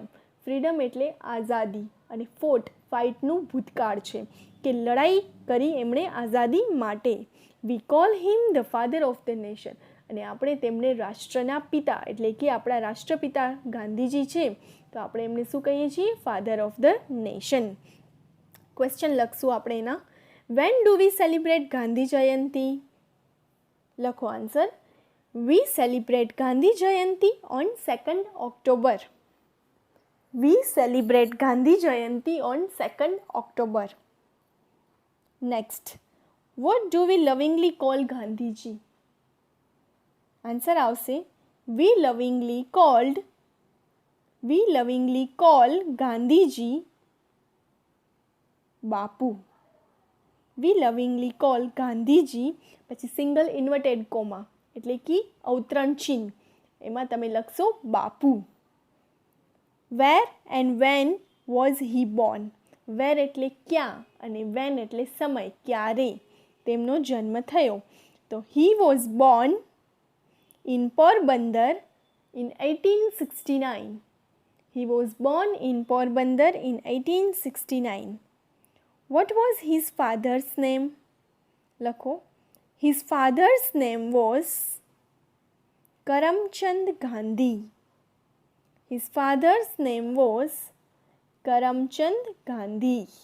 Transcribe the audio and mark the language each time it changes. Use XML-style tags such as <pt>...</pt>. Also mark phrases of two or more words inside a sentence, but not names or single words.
<gu>ફ્રીડમ એટલે આઝાદી અને ફાઇટનું ભૂતકાળ છે કે લડાઈ કરી એમણે આઝાદી માટે.</gu> <en>We call him the Father of the Nation.</en> <gu>અને આપણે તેમને રાષ્ટ્રના પિતા એટલે કે આપણા રાષ્ટ્રપિતા ગાંધીજી છે તો આપણે એમને શું કહીએ છીએ?</gu> <en>Father of the Nation.</en> <gu>ક્વેશ્ચન લખશું આપણે એના.</gu> <en>When do we celebrate Gandhi Jayanti?</en> <gu>લખો આન્સર.</gu> <en>We celebrate Gandhi Jayanti on 2nd October. We celebrate Gandhi Jayanti on 2nd October. Next, what do we lovingly call Gandhiji?</en> <gu>આન્સર આવશે.</gu> <en>We lovingly call Gandhiji Bapu. We lovingly call Gandhiji</en> <gu>પછી</gu> <en>single inverted comma</en> <gu>એટલે કે અવતરણ ચિહ્ન એમાં તમે લખશો બાપુ.</gu> <en>Where and when was he born.</en> <gu>વેર એટલે ક્યાં અને વેન એટલે સમય ક્યારે તેમનો જન્મ થયો.</gu> <en>તો He was born in Porbandar in 1869. He was born in Porbandar in 1869. What was his father's name?</en> <gu>લખો.</gu> <en>His father's name was Karamchand Gandhi. His father's name was Karamchand Gandhi.</en>